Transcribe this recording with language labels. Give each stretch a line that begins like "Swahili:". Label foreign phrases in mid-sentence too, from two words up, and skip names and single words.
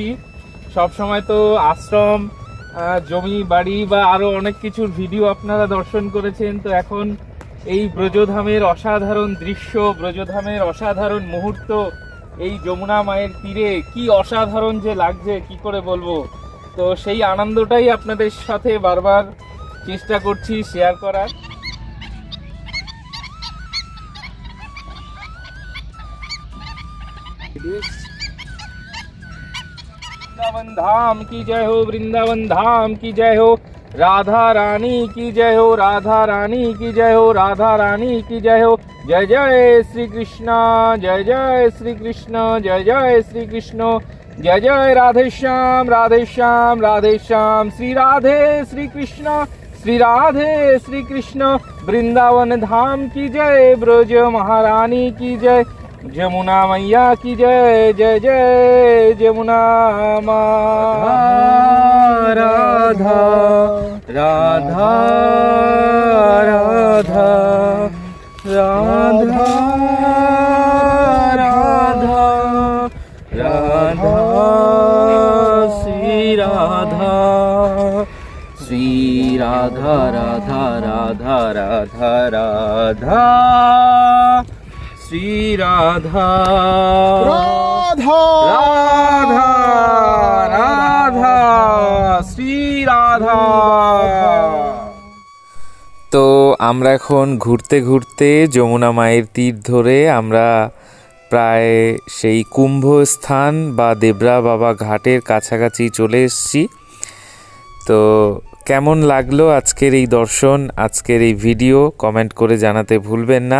Bangla: সব সময় তো আশ্রম, জমি বাড়ি বা আরও অনেক কিছুর ভিডিও আপনারা দর্শন করেছেন, তো এখন এই ব্রজধামের অসাধারণ দৃশ্য, ব্রজধামের অসাধারণ মুহূর্ত, এই যমুনা মায়ের তীরে কি অসাধারণ যে লাগছে কি করে বলবো। তো সেই আনন্দটাই আপনাদের সাথে বারবার চেষ্টা করছি শেয়ার করার।
Hindi: वृंदावन धाम की जय हो, वृंदावन धाम की जय हो, राधा रानी की जय हो, राधा रानी की जय हो, राधा रानी की जय हो। जय जय श्री कृष्ण, जय जय श्री कृष्ण, जय जय श्री कृष्ण, जय जय राधे श्याम, राधे श्याम, राधे श्याम। श्री राधे श्री कृष्ण, श्री राधे श्री कृष्ण, वृंदावन धाम की जय, ब्रज महारानी की जय, जमुना मैया की जय, जय जय जमुना माँ। राधा राधा राधा राधा राधा राधा श्री राधा, श्री राधा राधा राधा राधा राधा श्री राधा রাধা राधा राधा श्री राधा।
Bangla: তো আমরা এখন ঘুরতে ঘুরতে যমুনা মায়ের তীর ধরে আমরা প্রায় সেই কুম্ভস্থান বা দেবরা বাবা ঘাটের কাছাকাছি চলে এসেছি। তো কেমন লাগলো আজকের এই দর্শন, আজকের এই ভিডিও কমেন্ট করে জানাতে ভুলবেন না।